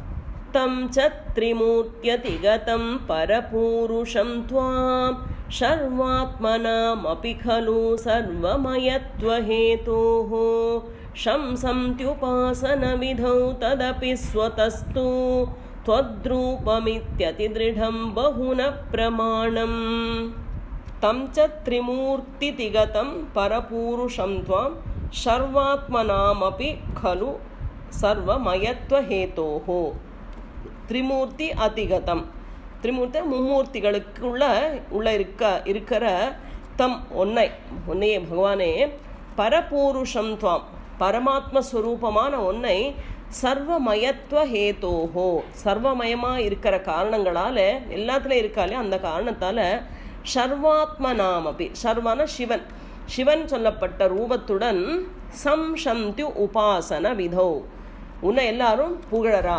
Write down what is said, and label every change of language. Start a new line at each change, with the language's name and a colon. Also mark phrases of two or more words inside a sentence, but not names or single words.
Sanskrit: तं चत्रिमूर्त्यतिगतं परपूरुषं त्वां सर्वात्मनामपि खलु सर्वमयत्वहेतोः शंसन्त्युपासन विधौ तदपि स्वतस्तु त्वद्रूपमित्यतिदृढं बहुन प्रमाणम् तं च त्रिमूर्तितिगतं परपूरुषं त्वां सर्वात्मनामपि खलु सर्वमयत्वहेतोः. त्रिमूर्ति अतिगतम्,
Tamil: திரிமூர்த்தி மும்மூர்த்திகளுக்குள்ள இருக்கிற தம் ஒன்னையே பகவானே,
Sanskrit: परपूरुषं त्वाम्
Tamil: பரமாத்மஸ்வரூபமான ஒன்னை
Sanskrit: सर्वमयत्व हेतोः
Tamil: சர்வமயமாக இருக்கிற காரணங்களால் எல்லாத்துலேயும் இருக்காலே அந்த காரணத்தால் சர்வாத்மனாமபி சர்வான சிவன் சிவன் சொல்லப்பட்ட ரூபத்துடன்
Sanskrit: शंसन्ति उपासन विधौ
Tamil: உன்னை எல்லாரும் புகழறா.